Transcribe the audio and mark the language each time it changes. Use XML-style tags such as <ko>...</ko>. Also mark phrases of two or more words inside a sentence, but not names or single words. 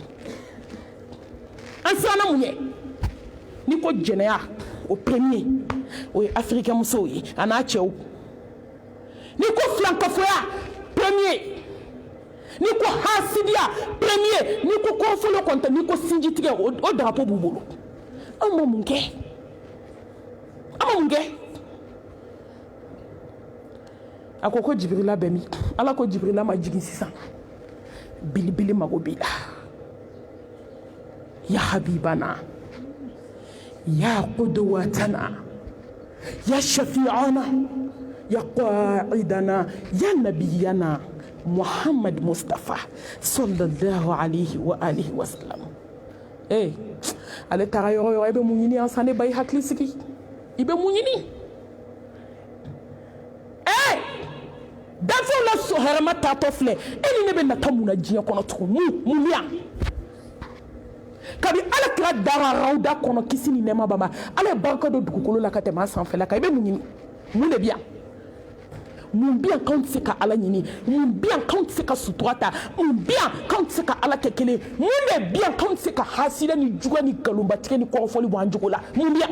<bm>an siranna mun ye ni ko jɛnɛya o premier o ye africain musow ye a n'a cɛw ni ko filankafoya premier ni ko hasidiya premier ni ko kɔnfɔlɔ kɔntɛ ni ko sinji tigɛ o drapeau b'u bolo an ma mun kɛ a ko Jibrila bɛ min ala ko Jibrila ma jigin sisan bilibili mago b'i la</bm> <ar>يا حبيبنا يا قدوتنا يا شفيعنا يا قائدنا يا نبينا محمد مصطفى صلى الله عليه وعلى آله وسلم</ar> <bm>ale taara yɔrɔ yɔrɔ i bɛ mun ɲini an san ne ba i hakili sigi i bɛ mun ɲini danfɛnw la hɛrɛma taatɔ filɛ e ni ne bɛ nata mun na diɲɛ kɔnɔ tugun mun yan kabi ala kira dara rawda kɔnɔ kisi ni nɛɛma b'a ma ala ye barika don dugukolo la ka tɛmɛ an sanfɛla kan i bɛ mun ɲini mun de bɛ yan mun bɛ yan k'anw tɛ se ka ala ɲini mun bɛ yan k'anw tɛ se ka sutura ta mun bɛ yan k'anw tɛ se ka ala kɛ kelen mun de bɛ yan k'anw tɛ se ka hasida ni juguya ni nkalonbatigɛ ni kɔrɔfɔli bɔ an jogo la mun bɛ yan</bm>